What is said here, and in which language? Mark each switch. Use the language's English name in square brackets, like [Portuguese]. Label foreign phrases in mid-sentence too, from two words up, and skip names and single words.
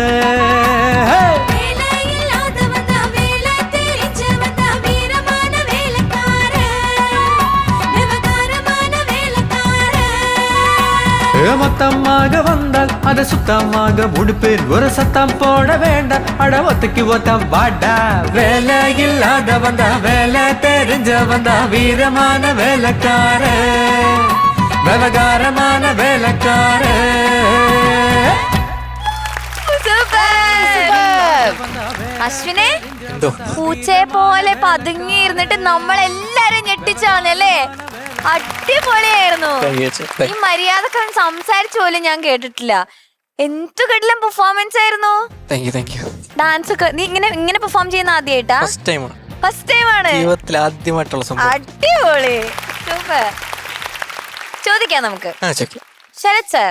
[Tamil] மொத்தமாக வந்தால் அதை சுத்தமாக முடிப்பேன் ஒரு சத்தம் போட வேண்டாம் அட ஒத்தைக்கு ஒத்தம் வாடா வேலை இல்லாத வந்தா வேலை தெரிஞ்ச வந்தா வீரமான வேலைக்கார விவகாரமான வேலைக்கார [Malayalam] അശ്വിനെ പൂച്ചയെ പോലെ പതുങ്ങിയിരുന്നിട്ട് നമ്മളെല്ലാരും ഞെട്ടിച്ചാണല്ലേ അടിപൊളിയായിരുന്നു ഈ മര്യാദക്കാരൻ സംസാരിച്ച പോലും ഞാൻ കേട്ടിട്ടില്ല എന്തു കിടലം പെർഫോമൻസ് ആയിരുന്നു ഡാൻസ് ഒക്കെ നീ ഇങ്ങനെ പെർഫോം ചെയ്യുന്ന ആദ്യമായിട്ടാ [English] first time [Malayalam] ആണ് അടിപൊളി സൂപ്പർ ചോദിക്കാം നമുക്ക് ശരത് സാർ